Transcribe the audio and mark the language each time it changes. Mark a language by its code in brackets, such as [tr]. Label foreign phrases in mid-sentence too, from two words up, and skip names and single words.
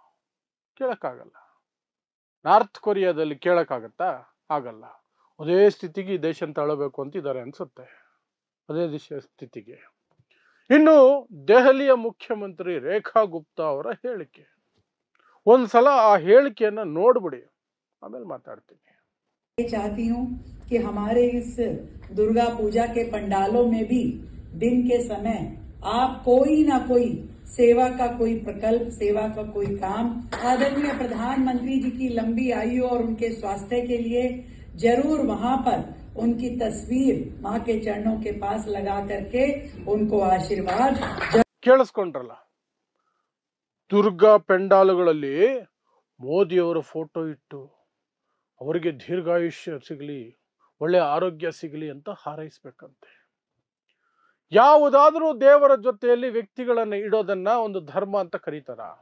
[kn] ನಾರ್ತ್ ಕೊರಿಯಾದಲ್ಲಿ ಕೇಳಕ್ಕಾಗತ್ತಾ? ಆಗಲ್ಲ. ಅದೇ ಸ್ಥಿತಿಗೆ ಈ ದೇಶ ತಳ್ಳಬೇಕು ಅಂತಿದ್ದಾರೆ ಅನ್ಸುತ್ತೆ, ಅದೇ ಸ್ಥಿತಿಗೆ. ಇನ್ನು ದೆಹಲಿಯ ಮುಖ್ಯಮಂತ್ರಿ ರೇಖಾ ಗುಪ್ತಾ ಅವರ ಹೇಳಿಕೆ, ಒಂದ್ಸಲ ಆ ಹೇಳಿಕೆಯನ್ನ ನೋಡ್ಬಿಡಿ, ಆಮೇಲೆ ಮಾತಾಡ್ತೀನಿ. [hi] चाहती हूँ कि हमारे इस दुर्गा पूजा के पंडालों में भी दिन के समय आप कोई ना कोई सेवा का कोई प्रकल्प, सेवा का कोई काम आदरणीय प्रधानमंत्री जी की लंबी आयु और उनके स्वास्थ्य के लिए जरूर वहां पर उनकी तस्वीर मां के चरणों के पास लगा करके उनको आशीर्वाद. [kn] ಕೇಳಿಸ್ಕೊಂಡ್ರಲ್ಲ, ದುರ್ಗಾ ಪೆಂಡಾಲುಗಳಲ್ಲಿ ಮೋದಿಯವರ ಫೋಟೋ ಇಟ್ಟು ಅವರಿಗೆ ದೀರ್ಘಾಯುಷ್ಯ ಸಿಗಲಿ, ಒಳ್ಳೆ ಆರೋಗ್ಯ ಸಿಗಲಿ ಅಂತ ಹಾರೈಸ್ಬೇಕಂತೆ. ಯಾವುದಾದ್ರೂ ದೇವರ ಜೊತೆಯಲ್ಲಿ ವ್ಯಕ್ತಿಗಳನ್ನ ಇಡೋದನ್ನ ಒಂದು ಧರ್ಮ ಅಂತ ಕರೀತಾರ?